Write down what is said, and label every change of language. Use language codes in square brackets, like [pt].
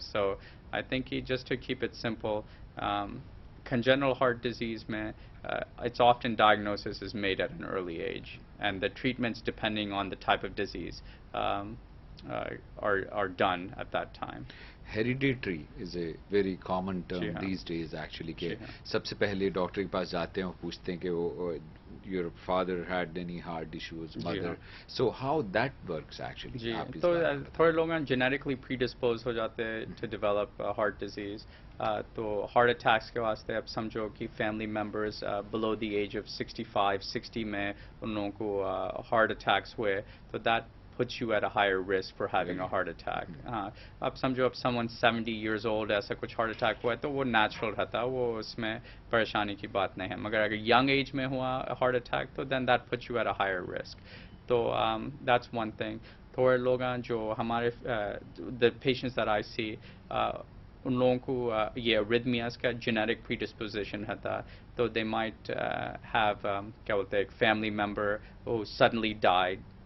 [en] So I think just to keep it simple, congenital heart disease, it's often diagnosis is made at an early age, and the treatments depending on the type of disease are done at that time. Hereditary is a very common term these days actually. [hi] कि सबसे पहले doctor के पास जाते हैं और पूछते हैं कि वो [en] your father had any heart issues, [hi] mother. [en] So how that works actually? [hi] जी, तो थोड़े लोग genetically predisposed हो जाते हैं [en] to develop heart disease. [hi] तो heart attacks के वास्ते अब समझो कि family members below the age of 65, 60 में उन लोगों को heart attacks हुए, तो [en] that puts you at a higher risk for having a heart attack. [hi] अब समझो अब someone 70 years old ऐसा कुछ heart attack हुआ है तो वो natural रहता है, वो उसमें परेशानी की बात नहीं है. मगर अगर young age में हुआ heart attack तो [en] then that puts you at a higher risk. [hi] तो that's one thing. थोड़े लोग जो हमारे [en] the patients that I see, [hi] उन लोगों को ये arrhythmias का genetic predisposition रहता है, तो [en] they might have [hi] क्या बोलते हैं, [en] family member who suddenly died.